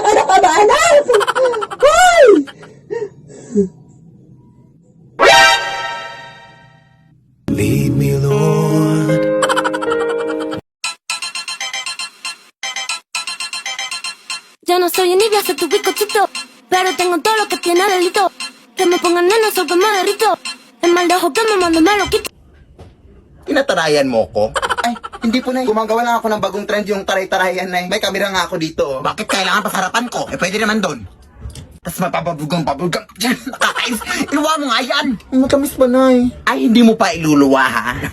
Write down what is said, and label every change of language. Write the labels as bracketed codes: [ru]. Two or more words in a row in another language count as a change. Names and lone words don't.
[tl] Ano ka ba, anak? Hoy! [en] Lead me, Lord. [es] Yo no soy envidia, soy tu bizcochito, pero tengo todo lo que tiene delito. Que me pongan nenas o que me derrito. El mal de ojo que me mando me lo quito. [tl] Tinatarayan mo ko? Ay, hindi po, Nay. Gumagawa lang ako ng bagong trend yung taray-tarayan, Nay. May kamera nga ako dito. Bakit kailangan pasarapan ko? Eh, pwede naman doon. Tapos mapapabugong-pabugong. Diyan, nakakais. Iluwa mo nga yan. Matamis ba, Nay? Ay, hindi mo pa iluluwa, ha?